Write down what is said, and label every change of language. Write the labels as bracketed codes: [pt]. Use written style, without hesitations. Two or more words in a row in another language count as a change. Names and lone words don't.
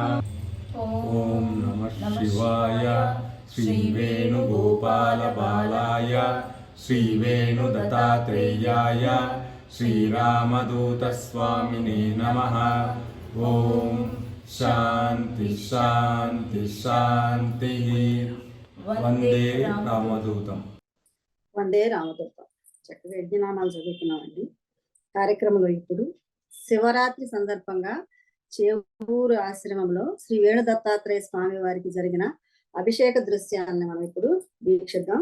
[sa] ॐ नमः शिवाय श्रीवेणुगोपालबालाय श्रीवेणुदत्तात्रेयाय श्रीरामदूतस्वामिने नमः। ॐ शान्ति शान्ति शान्तिः। వందే రామదూతం. వందే రామదూతం. [te] చక్కగా యజ్ఞనామాలు చదువుతున్నామండి. కార్యక్రమంలో ఇప్పుడు శివరాత్రి సందర్భంగా చేవూరు ఆశ్రమంలో శ్రీ వేణుదత్తాత్రేయ స్వామి వారికి జరిగిన అభిషేక దృశ్యాన్ని మనం ఇప్పుడు వీక్షిద్దాం.